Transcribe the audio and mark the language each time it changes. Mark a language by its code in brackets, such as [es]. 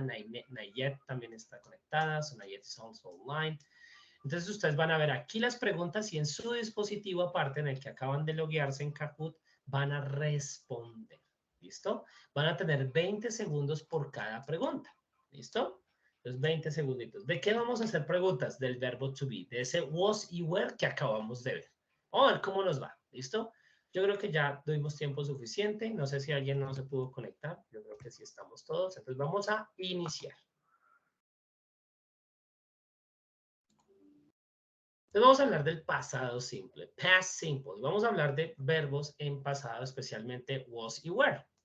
[es] Nayet también está conectada, [en] so Nayet is also online. [es] Entonces ustedes van a ver aquí las preguntas y en su dispositivo aparte, en el que acaban de loguearse en Kahoot, van a responder. ¿Listo? Van a tener 20 segundos por cada pregunta. ¿Listo? Entonces 20 segunditos. ¿De qué vamos a hacer preguntas? Del verbo to be, de ese was y were que acabamos de ver. Vamos a ver cómo nos va. ¿Listo? Yo creo que ya tuvimos tiempo suficiente. No sé si alguien no se pudo conectar. Yo creo que sí estamos todos. Entonces vamos a iniciar. Entonces vamos a hablar del pasado simple, past simple. Vamos a hablar de verbos en pasado, especialmente was y were.